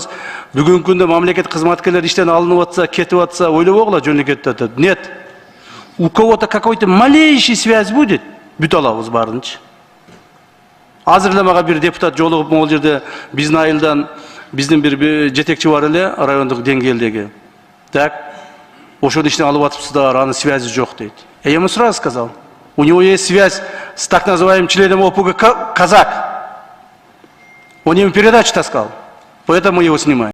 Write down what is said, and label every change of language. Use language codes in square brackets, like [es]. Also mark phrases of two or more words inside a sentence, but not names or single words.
[ky] Бүгүнкү күндө мамлекет кызматкерлери иштен алынып атса, кетип атса, ойлобогула жөнү кетип атат. [ru] Нет. У кого-то какой-то малейший связь будет, [ky] бүт алабыз баарынчы. Азыр эле мага бир депутат жолугуп, могул жерде биздин айылдан биздин бир жетекчи бар эле, райондук деңгээлдеги. Так. Ошону иштен алып атыпсыздар, анын связи жок дейт. [ru] Я ему сразу сказал. У него есть связь с так называемым членом ОПГ «Казак». Он ему передачу таскал, поэтому мы его снимаем.